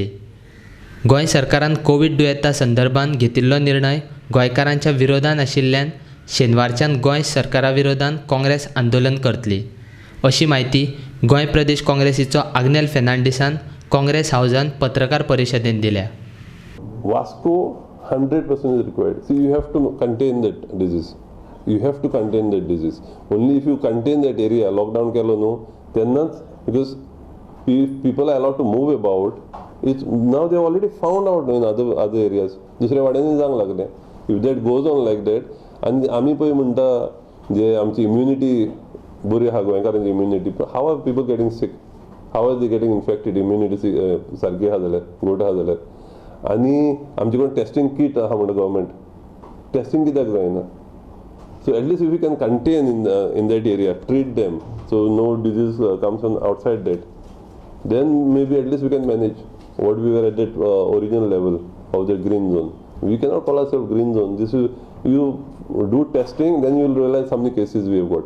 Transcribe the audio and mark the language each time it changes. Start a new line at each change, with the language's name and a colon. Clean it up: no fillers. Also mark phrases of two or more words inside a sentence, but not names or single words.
Konkani: गोंय सरकारान कोवीड दुयेंता संदर्भात घेतिल्लो निर्णय गोंयकारांच्या विरोधान आशिल्ल्यान शेनवारच्यान गोंय सरकारा विरोधान काँग्रेस आंदोलन करतली, अशी माहिती गोंय प्रदेश काँग्रेसीचो आग्नेल फेर्नांडीसान काँग्रेस हावजान पत्रकार परिशदेंत दिल्या.
English: Vasco 100% is required. See, you have to contain that disease. You have to contain that disease. Only if you contain that area, lockdown kelo no, then not, because if people are allowed to move about, it's now they already found out in other areas.
Konkani: दुसऱ्या वाड्यांनी जावंक लागले.
English: If that goes on like that,
Konkani: आणि आमी पळय म्हणटा जे आमची इम्युनिटी बरी आहा गोंयकारांची इम्युनिटी,
English: how are people getting sick? How are they getting infected?
Konkani: Immunity सारकी आहा जाल्यार, गोट आहा जाल्यार. आणि आमचे कडेन
English: testing kit
Konkani: आहा म्हणटा गव्हर्मेंट, टेस्टिंग कित्याक जायना?
English: So at least if we can contain in that area, treat them, so no disease comes from outside that, then maybe at least we can manage what we were at that original level of the green zone. We cannot call ourselves green zone. This is, you do testing, then you will realize how many cases we have got.